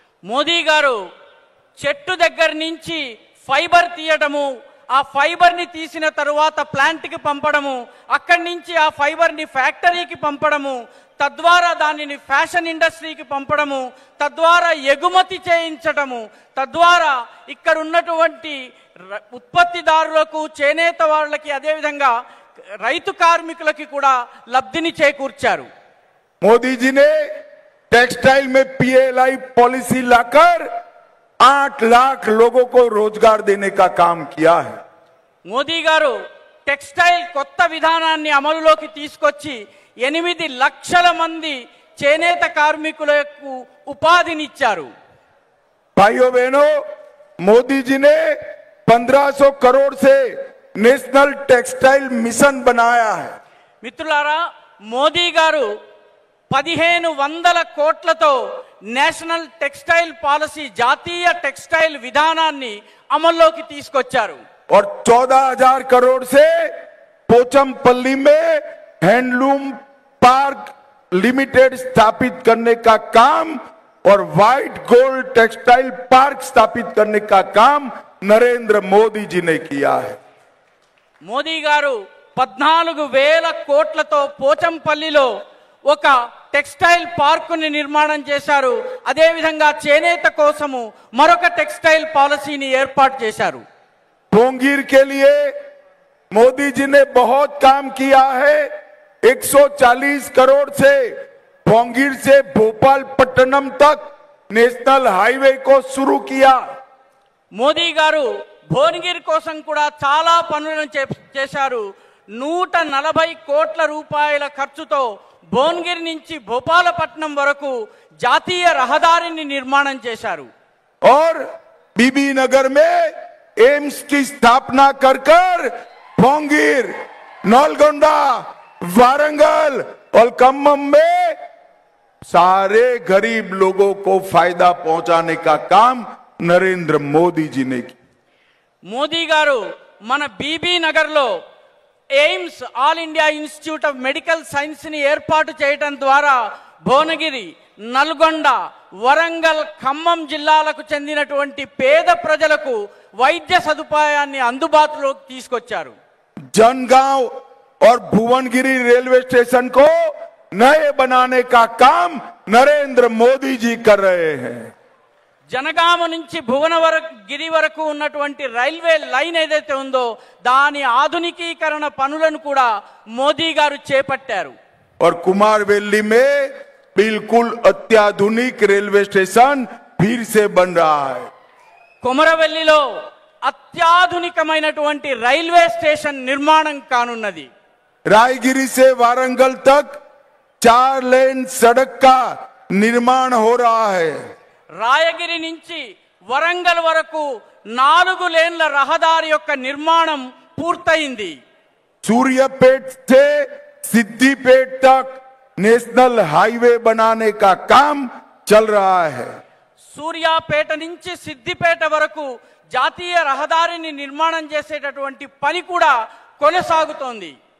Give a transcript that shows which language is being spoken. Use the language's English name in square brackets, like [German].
[Telugu] మోదీ గారు చెట్టు దగ్గర నుంచి ఫైబర్ తీయడము, ఆ ఫైబర్ ని తీసిన తరువాత ప్లాంట్ కి పంపడము, అక్కడి నుంచి ఆ ఫైబర్ ని ఫ్యాక్టరీకి పంపడము, తద్వారా దానిని ఫ్యాషన్ ఇండస్ట్రీకి పంపడము, తద్వారా ఎగుమతి చేయించడము, తద్వారా ఇక్కడ ఉన్నటువంటి ఉత్పత్తిదారులకు, చేనేత వాళ్ళకి, అదేవిధంగా రైతు కార్మికులకి కూడా లబ్ధిని చేకూర్చారు. [Hindi] मोदी जी ने टेक्सटाइल में पीएलआई पॉलिसी लाकर 8 लाख लोगों को रोजगार देने का काम किया है. [Telugu] మోదీ గారు టెక్స్టైల్ కొత్త విధానాన్ని అమలులోకి తీసుకొచ్చి 8 లక్షల మంది చేనేత కార్మికులకు ఉపాధినిచ్చారు. [Hindi] भाइयों बहनों, मोदी जी ने 1500 करोड़ से नेशनल टेक्सटाइल मिशन बनाया है. [Telugu] మిత్రులారా, మోదీ గారు 1500 కోట్లతో నేషనల్ టెక్స్టైల్ పాలసీ, జాతీయ టెక్స్టైల్ విధానాన్ని అమల్లోకి తీసుకొచ్చారు. [Hindi] और 14,000 करोड़ से पोचमपल्ली में हैंडलूम पार्क लिमिटेड स्थापित करने का काम और व्हाइट गोल्ड टेक्सटाइल पार्क स्थापित करने का काम नरेंद्र मोदी जी ने किया है. [Telugu] మోదీ గారు 14,000 కోట్లతో పోచంపల్లిలో ఒక టెక్స్టైల్ పార్కుని నిర్మాణం చేశారు. అదేవిధంగా చేనేత కోసము మరొక టెక్స్టైల్ పాలసీని ఏర్పాటు చేశారు. [Hindi] भोंगीर के लिए मोदी जी ने बहुत काम किया है. 140 करोड़ से भोंगीर से भोपालपट्टनम तक नेशनल हाईवे को शुरू किया. [Telugu] మోదీ గారు భువనగిరి కోసం కూడా చాలా పనులను చేశారు. 140 కోట్ల రూపాయల ఖర్చుతో భువనగిరి నుంచి భోపాలపట్నం వరకు జాతీయ రహదారిని నిర్మాణం చేశారు. [Hindi] और बीबी नगर में एम्स की स्थापना कर पोंगीर, नलगोंडा, वारंगल और खम्मम में सारे गरीब लोगों को फायदा पहुंचाने का काम नरेंद्र मोदी जी ने किया। [Telugu] మోదీ గారు మన బీబీ నగర్లో AIIMS all India institute of medical science ని ఏర్పాటు చేయడం ద్వారా భువనగిరి, నల్గొండ, వరంగల్, ఖమ్మం జిల్లాలకు చెందినటువంటి పేద ప్రజలకు వైద్య సదుపాయాన్ని అందుబాటులోకి తీసుకొచ్చారు। [Hindi] जनगांव और भुवनगिरी रेलवे स्टेशन को नए बनाने का काम नरेंद्र मोदी जी कर रहे हैं। [Telugu] జనగామ నుంచి భువనగిరి వరకు ఉన్నటువంటి రైల్వే లైన్ ఏదైతే ఉందో దాని ఆధునికీకరణ పనులను కూడా మోదీ గారు చేపట్టారు। [Hindi] और कुमारवेली में बिल्कुल अत्याधुनिक रेलवे स्टेशन फिर से बन रहा है। [Telugu] కొమరవెల్లిలో అత్యాధునికమైనటువంటి రైల్వే స్టేషన్ నిర్మాణం కానున్నది। [Hindi] रायगिरी से वारंगल तक 4 लेन सड़क का निर्माण हो रहा है। [Telugu] రాయగిరి నుంచి వరంగల్ వరకు 4 లేన్ల రహదారి యొక్క నిర్మాణం పూర్తయింది। [Hindi] सूर्यपेट से सिद्धिपेट तक नेशनल हाईवे बनाने का काम चल रहा है। [Telugu] సూర్యాపేట నుంచి సిద్దిపేట వరకు జాతీయ రహదారిని నిర్మాణం చేసేటటువంటి పని కూడా కొనసాగుతోంది।